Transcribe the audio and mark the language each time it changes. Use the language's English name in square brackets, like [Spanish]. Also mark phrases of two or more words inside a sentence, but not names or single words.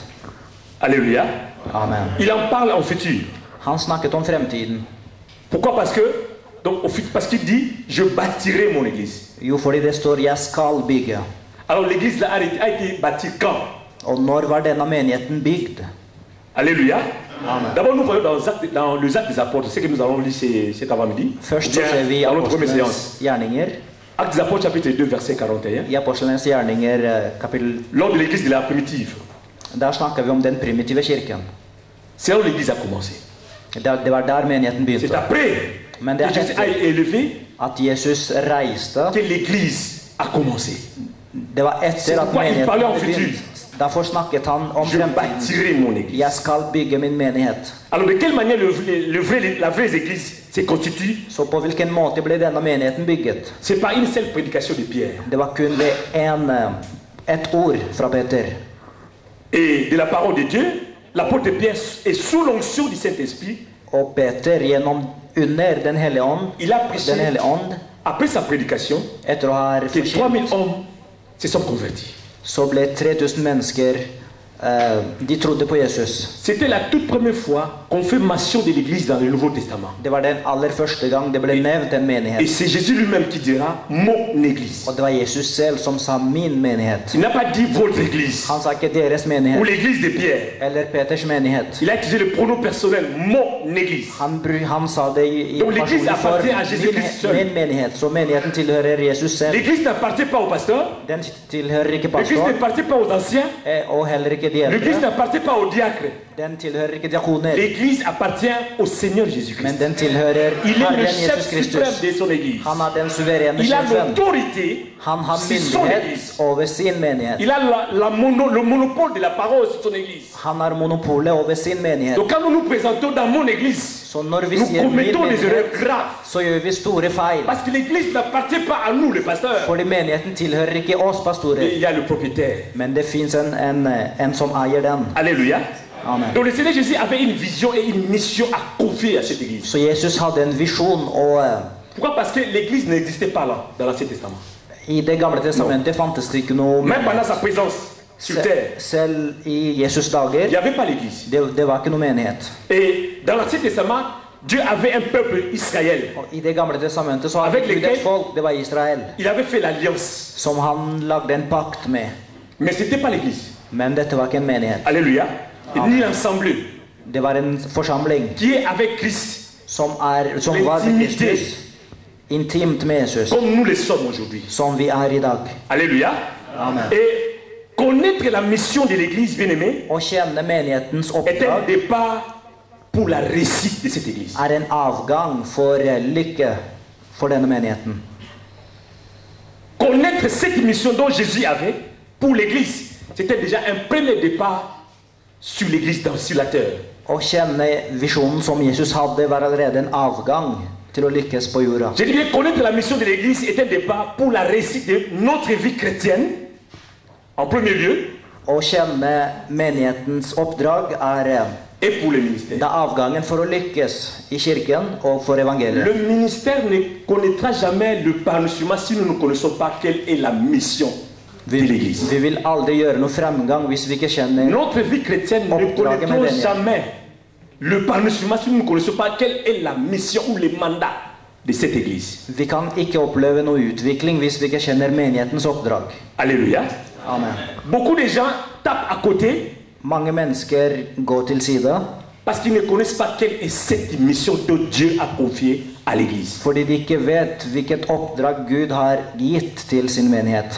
[French] Alléluia. Amen. Il en parle en futur. [Norwegian] Han snakket om fremtiden. [French] Pourquoi? Parce qu'il dit, je bâtirai mon église. [Norwegian] Jo, fordi det står 'jeg skal bygge'. [French] Alors l'église là a été bâtie quand? [Norwegian] Og når var denne menigheten bygd? [French] Alléluia. Amen. D'abord, nous voyons dans les actes des apôtres, ce que nous allons lire cet avant-midi. [Norwegian] Først så ser vi i [French] Dans notre première [Norwegian] Apostlenes [French] séance. [Norwegian] gjerninger, [French] Actes des apôtres, chapitre 2, verset 41. [Norwegian] i Apostlenes gjerninger kapittel, [French] Lors de l'église de la primitive, [Norwegian] der snakker vi om den primitive kirken. [French] c'est là où l'église a commencé. [Norwegian] Det var der menigheten [French] C'est [Norwegian] begynte. [French] après [Norwegian] Men det [French] que [Norwegian] er [French] Jésus a été élevé [Norwegian] at Jesus reiste. [French] que l'église a commencé. [Norwegian] Det var etter at [French] pourquoi il [Norwegian] menigheten [French] parlait en [Norwegian] hadde [French] futur. [Norwegian] begynt. Derfor snakket han om [French] Je [Norwegian] fremtiden. [French] bâtirai mon église. [Norwegian] Jeg skal bygge min menighet. [French] Alors de quelle manière la vraie église se constitue? [Norwegian] Så på hvilken måte ble denne menigheten bygget? [French] C'est par une seule prédication de Pierre [Norwegian] Det var kun ved et ord fra Peter. [French] et de la parole de Dieu. L'apôtre Pierre est sous l'onction du Saint-Esprit. [Norwegian] Og Peter gjennom under Den hellige ånd, [French] Il a prêché [Norwegian] Den hellige ånd, [French] après sa prédication [Norwegian] etter å ha [French] que 3000 [Norwegian] forkynt, [French] hommes se sont convertis. [Norwegian] så ble 3000 mennesker de trodde på Jesus. [French] C'était la toute première fois confirmation de l'église dans le Nouveau Testament. [Norwegian] Det var den aller første gang det ble nevnt en [French] Et [Norwegian] menighet. [French] c'est Jésus lui-même qui dira mon église. [Norwegian] Og det var Jesus selv som sa min menighet. [French] Il n'a pas dit votre église [Norwegian] Han sa ikke deres [French] ou [Norwegian] menighet [French] l'église de Pierre. [Norwegian] eller Peters menighet. [French] Il a utilisé le pronom personnel mon église. [Norwegian] Han sa det i [French] Donc l'église [Norwegian] personlig form. [French] appartient à Jésus-Christ seul. [Norwegian] Min menighet. Så menigheten tilhører Jesus selv. [French] L'église n'appartient pas au pasteur. [Norwegian] Den tilhører ikke [French] L'église [Norwegian] pastor, [French] n'appartient pas aux anciens. [Norwegian] og heller ikke de [French] L'église [Norwegian] eldre. [French] n'appartient pas aux diacres. [Norwegian] Den tilhører ikke diakoner, [French] L'église appartient au Seigneur [Norwegian] men [French] Jésus-Christ. [Norwegian] den tilhører [French] Il est le [Norwegian] Herren [French] chef [Norwegian] Jesus [French] suprême [Norwegian] Kristus. [French] de son église. [Norwegian] Han er den suverene [French] Il a [Norwegian] sjefen. [French] l'autorité [Norwegian] Han har [French] sur son [Norwegian] myndighet [French] église. [Norwegian] over sin menighet. [French] Il a le monopole de la parole sur son église. [Norwegian] Han har monopolet over sin menighet. [French] Donc quand nous nous présentons dans mon église, [Norwegian] Så når vi [French] nous [Norwegian] sier min [French] commettons des erreurs [Norwegian] menighet, [French] graves. [Norwegian] så gjør vi store feil. [French] Parce que l'église n'appartient pas à nous, les pasteurs. [Norwegian] Fordi menigheten tilhører ikke oss [French] Et [Norwegian] pastorer, [French] il y a le propriétaire. [Norwegian] men det fins en som eier den. [French] Alléluia. Amen. Donc le Seigneur Jésus avait une vision et une mission à confier à cette église. [Norwegian] Så Jesus hadde en visjon, og [French] Pourquoi? Parce que l'église n'existait pas là, dans l'Ancien Testament. [Norwegian] i Det gamle testamentet fantes det ikke noe [French] Même pendant sa présence sur terre, [Norwegian] Selv i Jesus [French] il [Norwegian] dager, [French] n'y avait pas l'église. [Norwegian] det var ikke noe menighet. [French] Et dans l'Ancien Testament, Dieu avait un peuple Israël. [Norwegian] Og i Det gamle testamentet så hadde [French] Avec [Norwegian] Gud [French] lesquels- [Norwegian] et folk, det var Israel, [French] Il avait fait l'alliance. [Norwegian] som han lagde en pakt med. [French] Mais ce n'était pas l'église. [Norwegian] Men dette var ikke en menighet. [French] Alléluia. Ni l'ensemble [Norwegian] Det var en forsamling [French] qui est avec Christ, [Norwegian] som var med Kristus, intimt med Jesus, [French] comme nous le sommes aujourd'hui. [Norwegian] som vi er i dag. [French] Alléluia. Amen. Et connaître la mission de l'église, bien-aimée, [Norwegian] Å kjenne menighetens [French] est un [Norwegian] oppdrag [French] départ pour la réussite de cette église. [Norwegian] er en avgang for lykke for denne menigheten. [French] Connaître cette mission dont Jésus avait pour l'église, c'était déjà un premier départ sur l'église sur la terre. [Norwegian] Å kjenne visjonen som Jesus hadde, var allerede en avgang til å lykkes på jorda. [French] Je dis bien, connaître la mission de l'église est un départ pour la réussite de notre vie chrétienne, en premier lieu, [Norwegian] Å kjenne menighetens oppdrag er [French] et pour le [Norwegian] det [French] ministère. [Norwegian] er avgangen for å lykkes i kirken og for evangeliet. [French] Le ministère ne connaîtra jamais le panouissement si nous ne connaissons pas quelle est la mission de l'église. [Norwegian] Vi vil aldri gjøre noe fremgang hvis vi ikke kjenner [French] Notre vie chrétienne ne [Norwegian] Oppdraget med [French] connaîtra [Norwegian] den, ja. [French] jamais le panouissement si nous ne connaissons pas quelle est la mission ou le mandat de cette église. [Norwegian] Vi kan ikke oppleve noe utvikling hvis vi ikke kjenner menighetens oppdrag. [French] Alléluia. Amen. Beaucoup de gens tapent à côté [Norwegian] Mange mennesker går til side [French] parce qu'ils ne connaissent pas quelle est cette mission que Dieu a confiée à l'église. [Norwegian] fordi de ikke vet hvilket oppdrag Gud har gitt til sin menighet.